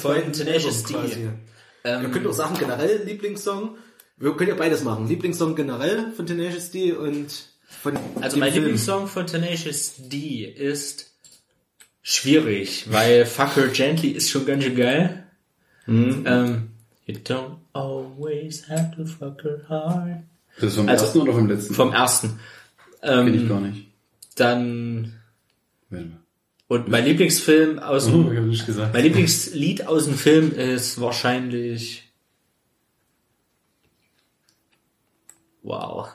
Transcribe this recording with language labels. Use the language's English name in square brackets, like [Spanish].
[German] beiden Tenacious D. Ihr könnt auch sagen, generell Lieblingssong. Wir können ja beides machen. Lieblingssong generell von Tenacious D und von also dem mein Film. Lieblingssong von Tenacious D ist... Schwierig, weil Fuck Her Gently ist schon ganz schön geil. [English] You don't always have to fuck her hard. [German] Das ist vom ersten oder vom letzten? Vom ersten. Kenn ich gar nicht. Dann. Warte mal. Und mein Lieblingsfilm aus dem. Ich hab nicht gesagt. Mein Lieblingslied aus dem Film ist wahrscheinlich. Wow.